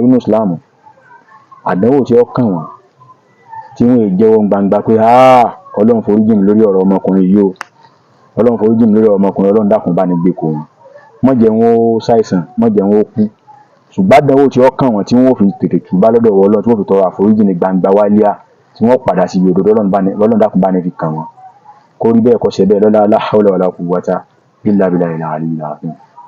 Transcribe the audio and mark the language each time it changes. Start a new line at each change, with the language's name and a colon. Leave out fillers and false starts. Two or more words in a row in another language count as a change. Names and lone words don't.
Yoruba: Yunus láàmú àdánwò tí ó kàn wọ́n tí wọ́n è jẹ́wọ́ gbangba pé Ọlọ́run foríjì mi lórí ọ̀rọ̀ ọmọkùnrin yìí o Ọlọ́run foríjì mi lórí ọ̀rọ̀ ọmọkùnrin Ọlọ́run dákun bá ní gbé kò wọ́n má jẹ́ wọn ó ṣàìsàn má jẹ́ wọn ó kú ṣùgbọ́n àdánwò tí ó kàn wọ́n tí wọ́n fi tètè túbá lọ́dọ̀ Ọlọ́run tí wọ́n fi tọrọ àforíjì ní gbangba wálíà tí wọ́n padà sí ibi òdodo Ọlọ́run dákun bá ní fi kàn wọ́n kó rí bẹ́ẹ̀ kó ṣe bẹ́ẹ̀ lọ́lá
Arabic: لا حول ولا قوة إلا بالله العلي العظيم.